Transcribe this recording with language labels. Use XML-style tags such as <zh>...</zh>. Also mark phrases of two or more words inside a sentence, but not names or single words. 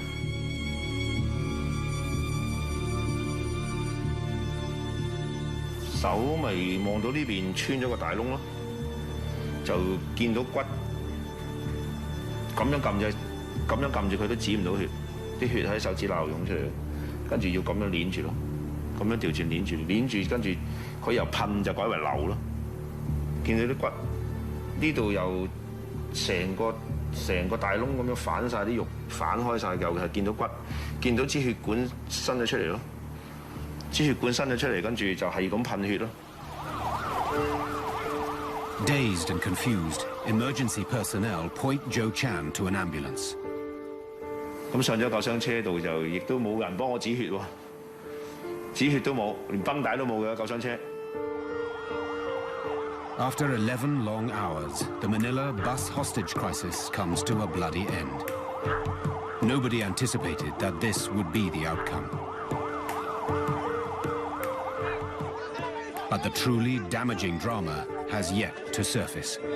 <yue>手咪望到呢邊穿咗個大窿咯，就見到骨咁樣撳住佢都止唔到血，啲血喺手指罅湧出嚟，跟住要咁樣捏住咯，咁樣調轉捏住，跟住佢由噴就改為流咯。見到啲骨呢度又成個大窿咁樣反晒啲肉，反開晒，尤其係見到骨，見到支血管伸咗出嚟咯。支血管伸咗出嚟，跟住就係咁噴血咯。</yue> <en>Dazed and confused, emergency personnel point Joe Chan to an ambulance.</en> <yue>咁上咗救傷車度就亦都冇人幫我止血喎，止血都冇，連繃帶都冇嘅救傷車。</yue> <en>After 11 long hours, the Manila bus hostage crisis comes to a bloody end. Nobody anticipated that this would be the outcome. But the truly damaging drama has yet to surface.</en>